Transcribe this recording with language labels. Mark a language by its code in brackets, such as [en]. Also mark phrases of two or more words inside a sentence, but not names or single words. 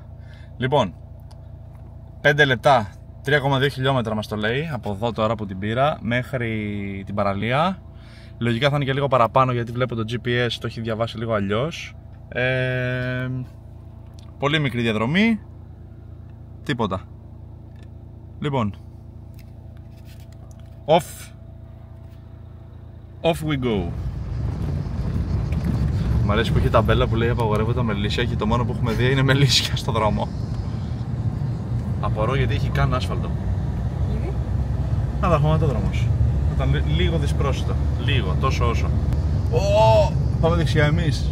[el] Λοιπόν, 5 λεπτά, 3,2 χιλιόμετρα μας το λέει, από εδώ τώρα που την πήρα μέχρι την παραλία. Λογικά θα είναι και λίγο παραπάνω γιατί βλέπω το GPS το έχει διαβάσει λίγο αλλιώς. Πολύ μικρή διαδρομή. Τίποτα. Λοιπόν, [en] off we go. [el] Μ' αρέσει που έχει ταμπέλα που λέει απαγορεύεται μελίσια και το μόνο που έχουμε δει είναι μελίσια στο δρόμο. Απορώ γιατί έχει καν άσφαλτο. Γιατί? Αδραχωματόδρομος. Ήταν λίγο δυσπρόσιτο. Λίγο, τόσο όσο. Πάμε δεξιά εμείς.